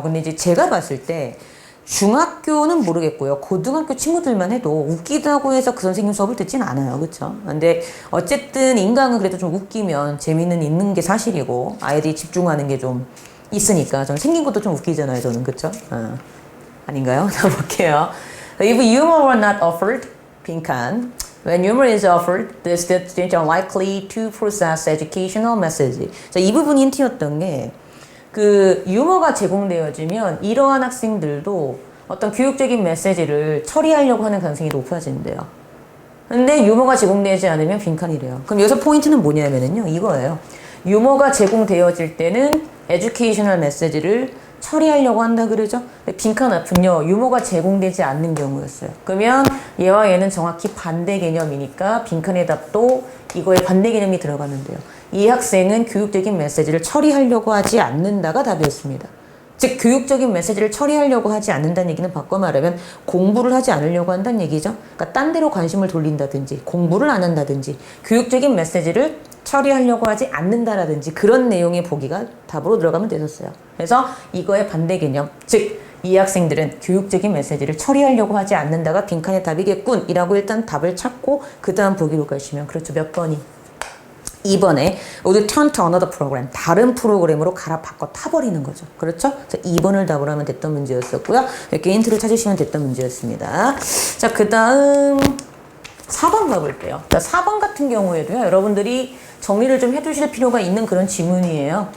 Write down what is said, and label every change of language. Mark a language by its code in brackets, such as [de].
[ko] 근데 이제 제가 봤을 때 중학교는 모르겠고요. 고등학교 친구들만 해도 웃기다고 해서 그 선생님 수업을 듣진 않아요. 그쵸? 근데 어쨌든 인강은 그래도 좀 웃기면 재미는 있는 게 사실이고 아이들이 집중하는 게 좀 있으니까 저는 생긴 것도 좀 웃기잖아요. 저는 그쵸? 아닌가요? 자 볼게요. [en] If humor were not offered, [ko] 빈칸. [en] When humor is offered, the students are likely to process educational message. [ko] 자, 이 부분이 힌트였던 게 그 유머가 제공되어지면 이러한 학생들도 어떤 교육적인 메시지를 처리하려고 하는 가능성이 높아진대요. 근데 유머가 제공되지 않으면 빈칸이래요. 그럼 여기서 포인트는 뭐냐면요. 이거예요. 유머가 제공되어질 때는 에듀케이셔널 메시지를 처리하려고 한다 그러죠. 빈칸 앞은요. 유머가 제공되지 않는 경우였어요. 그러면 얘와 얘는 정확히 반대 개념이니까 빈칸의 답도 이거에 반대 개념이 들어가면 돼요. 이 학생은 교육적인 메시지를 처리하려고 하지 않는다가 답이었습니다. 즉 교육적인 메시지를 처리하려고 하지 않는다는 얘기는 바꿔 말하면 공부를 하지 않으려고 한다는 얘기죠. 그러니까 딴 데로 관심을 돌린다든지 공부를 안 한다든지 교육적인 메시지를 처리하려고 하지 않는다라든지 그런 내용의 보기가 답으로 들어가면 되셨어요. 그래서 이거의 반대 개념, 즉 이 학생들은 교육적인 메시지를 처리하려고 하지 않는다가 빈칸의 답이겠군 이라고 일단 답을 찾고 그 다음 보기로 가시면 그렇죠. 몇 번이? 2번에 [en] would turn to another program. [ko] 다른 프로그램으로 갈아 바꿔 타버리는 거죠. 그렇죠? 그래서 2번을 답을 하면 됐던 문제였었고요. 이렇게 힌트를 찾으시면 됐던 문제였습니다. 자, 그 다음 4번 가볼게요. 자, 4번 같은 경우에도요. 여러분들이 정리를 좀 해주실 필요가 있는 그런 지문이에요.